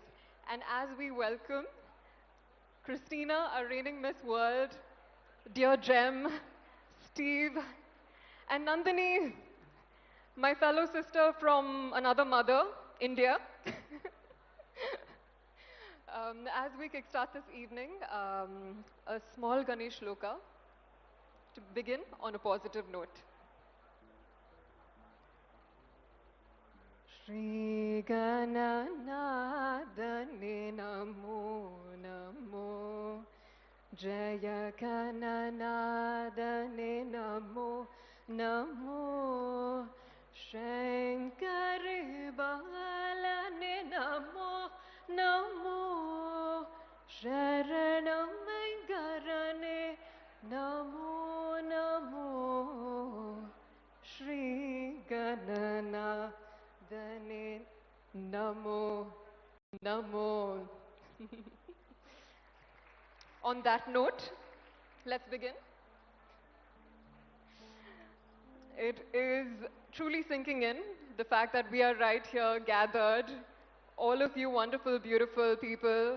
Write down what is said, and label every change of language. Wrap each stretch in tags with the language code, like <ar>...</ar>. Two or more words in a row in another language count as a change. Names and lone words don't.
<en>And as we welcome Christina, our reigning Miss World, dear Jem, Steve, and Nandini, my fellow sister from another mother, India. As we kickstart this evening, a small Ganesh Shloka to begin on a positive note.</en> <ta>ஸ்ரீ கணநாதனே நமோ நமோ ஜய கணநாதனே நமோ நமோ சங்கரி பாலனே நமோ நமோ சரணமாகரனே நமோ நமோ ஸ்ரீ கணந தனே நமோ நமோ.</ta> <en>On that note, let's begin. It is truly sinking in, the fact that we are right here gathered, all of you wonderful, beautiful people.</en>